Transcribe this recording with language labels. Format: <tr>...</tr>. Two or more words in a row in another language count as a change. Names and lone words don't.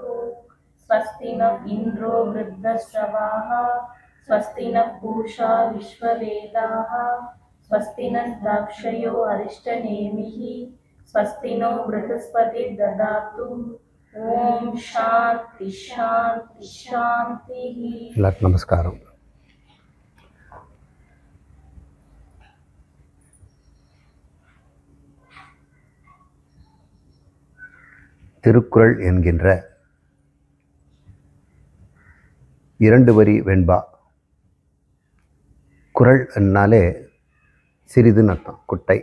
<sa>स्वस्ति न इन्द्रो वृद्धश्रवाः स्वस्ति न पूषा विश्ववेदाः स्वस्ति न दाक्षयो अरिष्टनेमिः स्वस्ति नो बृहस्पतिर्ददातु। ओम शांति शांति शांति।</sa> <ta>नमस्कारम। திருக்குறள் என்கின்ற இரண்டு வரி வெண்பா. குறள் என்னாலே சிறிதுன்னு அர்த்தம், குட்டை.</ta>